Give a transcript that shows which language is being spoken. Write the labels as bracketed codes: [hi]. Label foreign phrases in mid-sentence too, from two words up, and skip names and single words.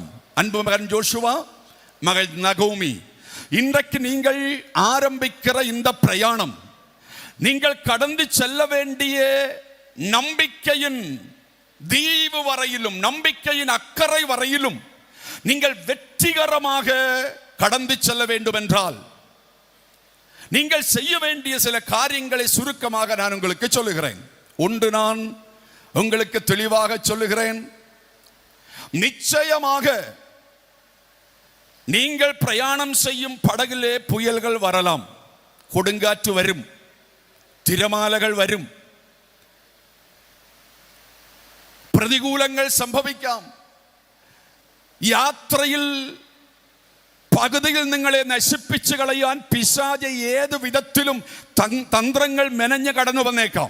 [ta] அன்பு மகன் ஜோஷுவா, மகள் நகோமி, இன்றைக்கு நீங்கள் ஆரம்பிக்கிற இந்த பிரயாணம் நீங்கள் கடந்து செல்ல வேண்டிய நம்பிக்கையின் தீவு வரையிலும், நம்பிக்கையின் அக்கறை வரையிலும் நீங்கள் வெற்றிகரமாக கடந்து செல்ல வேண்டும் என்றால் நீங்கள் செய்ய வேண்டிய சில காரியங்களை சுருக்கமாக நான் உங்களுக்கு சொல்லுகிறேன். ஒன்று நான் உங்களுக்கு தெளிவாக சொல்லுகிறேன். நிச்சயமாக நீங்கள் பிரயாணம் செய்யும் படகிலே புயல்கள் வரலாம், கொடுங்காற்று வரும், [ml] തിരമാലകൾ വരും, പ്രതികൂലങ്ങൾ സംഭവിക്കാം. യാത്രയിൽ പകുതിയിൽ നിങ്ങളെ നശിപ്പിച്ചു കളയാൻ പിശാച് ഏത് വിധത്തിലും തന്ത്രങ്ങൾ മെനഞ്ഞു കടന്നു വന്നേക്കാം.